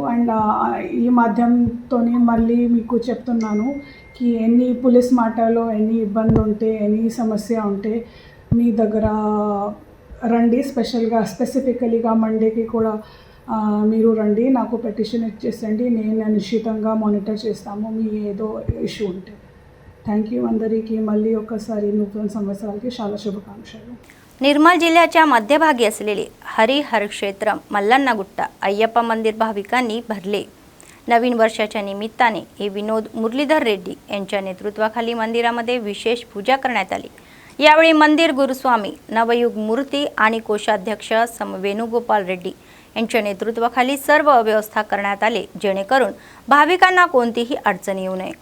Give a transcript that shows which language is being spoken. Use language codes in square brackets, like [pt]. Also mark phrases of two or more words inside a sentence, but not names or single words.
[te] అండ్ ఈ మాధ్యమంతో మళ్ళీ మీకు చెప్తున్నాను కి ఎన్ని పోలీస్ మాటలో ఎన్ని ఇబ్బంది ఉంటే ఎన్ని సమస్య ఉంటే మీ దగ్గర రండి। స్పెసిఫికలీగా మండేకి కూడా మీరు రండి, నాకు పెటిషన్ ఇచ్చేసండి। నేను నిశ్చితంగా మానిటర్ చేస్తాము మీ ఏదో ఇష్యూ ఉంటే। [en] thank you [te] అందరికీ। మళ్ళీ ఒకసారి నూతన సంవత్సరాలకి చాలా శుభాకాంక్షలు। [mr] निर्मल जिल्ह्याच्या मध्यभागी असलेले हरिहर क्षेत्र मल्लन्नगुट्टा अय्यप्पा मंदिर भाविकांनी भरले। नवीन वर्षाच्या निमित्ताने हे विनोद मुरलीधर रेड्डी यांच्या नेतृत्वाखाली मंदिरामध्ये विशेष पूजा करण्यात आली। यावेळी मंदिर गुरुस्वामी नवयुग मूर्ती आणि कोषाध्यक्ष वेणुगोपाल रेड्डी यांच्या नेतृत्वाखाली सर्व व्यवस्था करण्यात आले जेणेकरून भाविकांना कोणतीही अडचण येऊ नये।